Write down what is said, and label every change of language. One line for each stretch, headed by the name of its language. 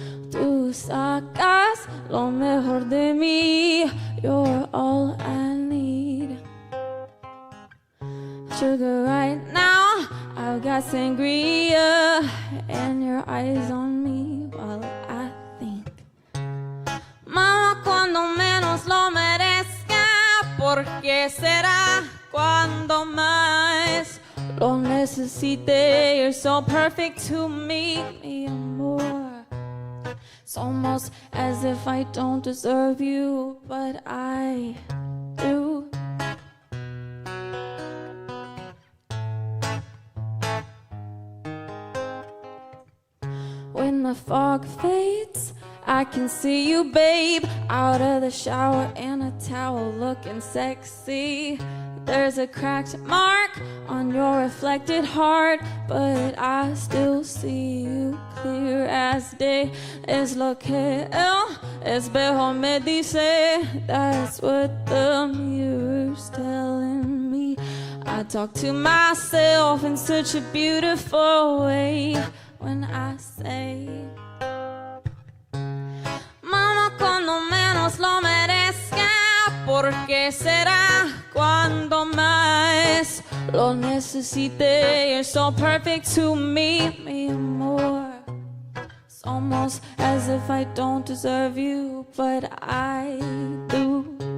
Spanish: Tú sacas lo mejor de mí.
English: You're all I need. Sugar, right now I've got sangria and your eyes on me while I think.
Spanish: Mama, cuando menos lo merezca, porque será cuando más lo necesite.
English: You're so perfect to me,
Spanish: mi amor.
English: It's almost as if I don't deserve you, but I do. When the fog fades, I can see you, babe, out of the shower in a towel looking sexy. There's a cracked mark on your reflected heart, but I still see you clear as day.
Spanish: Es lo que el espejo me dice.
English: That's what the mirror's telling me. I talk to myself in such a beautiful way when I say,
Spanish: Mama, cuando menos lo merezca, porque será cuando más lo necesite.
English: You're so perfect to me,
Spanish: mi amor.
English: It's almost as if I don't deserve you, but I do.